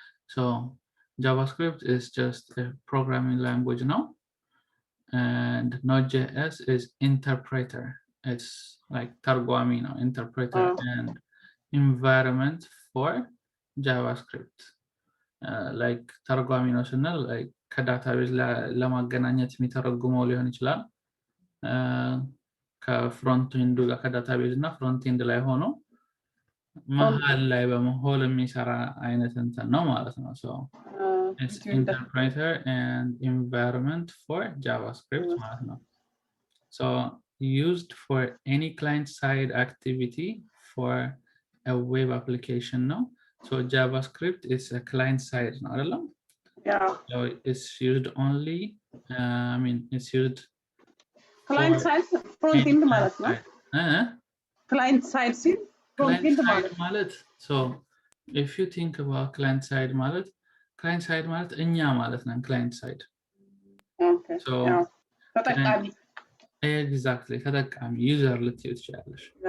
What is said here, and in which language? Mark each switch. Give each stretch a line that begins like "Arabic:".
English: So JavaScript is just a programming language now. And Node.js is interpreter. It's like targwami now, interpreter and environment for JavaScript.
Amharic: Like targwami ነው ስንል like ከዳታቤዝ ለማገናኘት የሚተረጉመው ሊሆን ይችላል። ከፍሮንት ኤንዱ ጋር ከዳታቤዝ እና ፍሮንት ኤንድ ላይ ሆኖ መሃል ላይ በመሆን የሚሰራ አይነት እንትን ነው ማለት ነው።
English: So it's interpreter and environment for JavaScript
Amharic: ማለት ነው.
English: So used for any client-side activity for a web application now. So JavaScript is a client-side ነው አይደለም? Yeah. So it's used only it's used client side front end ማለት ነው. client side ሲል front end
Amharic: ማለት.
English: So if you think about client side ማለት እኛ ማለት ነው client side. Okay. So ተጠቃሚ
Amharic: exactly ተጠቃሚ user ልትይው ትችላለሽ.